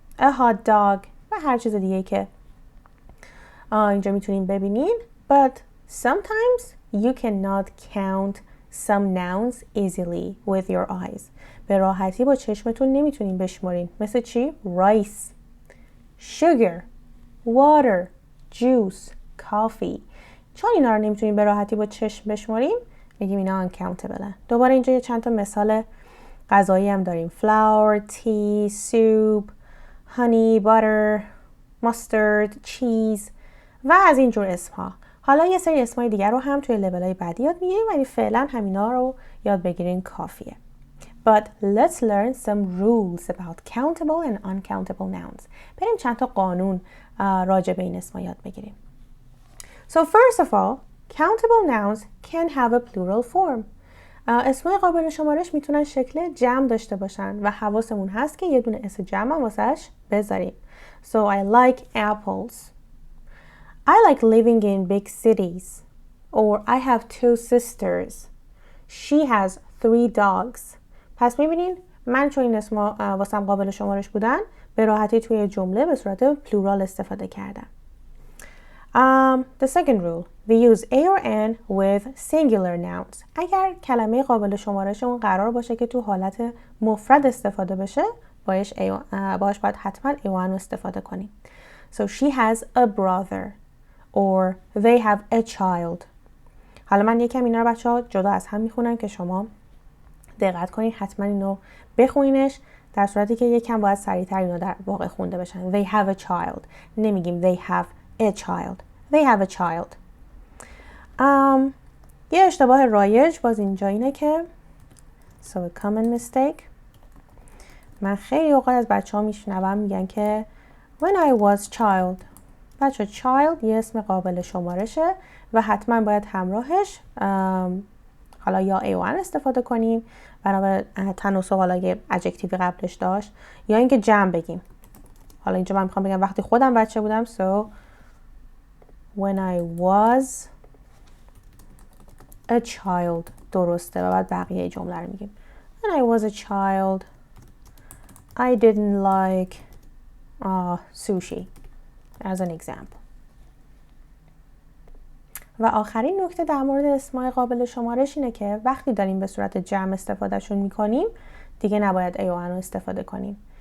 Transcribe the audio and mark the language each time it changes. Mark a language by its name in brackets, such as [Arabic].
[English] A hot dog [Persian] و هر چیز دیگه که اینجا میتونین ببینین. [English] But sometimes you cannot count some nouns easily with your eyes. [Persian] به راحتی با چشمتون نمیتونین بشمارین. مثل چی؟ [English] Rice, sugar, water, juice, coffee. [Persian] چون اینا رو نمیتونین به راحتی با چشم بشمارین، میگیم اینا uncountable. دوباره اینجا یه چند تا مثال غذایی هم داریم. [English] flour, tea, soup, honey, butter, mustard, cheese [Persian] و از اینجور اسمها. حالا یه سری اسمای دیگر رو هم توی لول‌های بعدی یاد میگیریم، ولی فعلا همینا رو یاد بگیرین کافیه. [English] But let's learn some rules about countable and uncountable nouns. [Persian] بریم چند تا قانون راجع به این اسما یاد بگیریم. [English] So first of all, countable nouns can have a plural form. [Persian] اسمای قابل شمارش میتونن شکل جمع داشته باشن و حواسمون هست که یه دونه اسم جمع هم واسهش بذاریم. [English] So I like apples. I like living in big cities. Or I have 2 sisters. She has 3 dogs. [Persian] پس میبینین من چون این اسما واسم قابل شمارش بودن به راحتی توی جمله به صورت پلورال استفاده کردم. [English] The second rule, we use a or an with singular nouns. [Persian] اگر کلمه قابل شمارشمون قرار باشه که تو حالت مفرد استفاده بشه، باش باید حتما a or an استفاده کنیم. [English] So she has a brother or they have a child. [Persian] حالا من یکم اینا رو بچه‌ها جدا از هم میخونم که شما دقت کنید، حتما اینو بخونینش، در صورتی که یکم باید سریع‌تر اینا در واقع خونده بشن. [English] They have a child. [Persian] نمیگیم [English] they have a child. They have a child. [Persian] یه اشتباه رایج باز اینجا اینه که [English] so a common mistake. [Persian] من خیلی اوقات از بچه‌ها میشنوم میگن که [English] when I was child. [Persian] بچه child یه اسم قابل شمارشه و حتما باید همراهش حالا یا a1 استفاده کنیم بنا به تناسب، حالا یه ادجکتیوی قبلش داشت، یا اینکه جمع بگیم. حالا اینجا من میخوام بگم وقتی خودم بچه بودم so [English] when I was a child. [Persian] درسته و بعد بقیه جمله رو میگیم. [English] When I was a child I didn't like sushi as an example. [Persian] و آخرین نکته در مورد اسمای قابل شمارش اینه که وقتی داریم به صورت جمع استفادهشون میکنیم دیگه نباید A و N رو استفاده کنیم.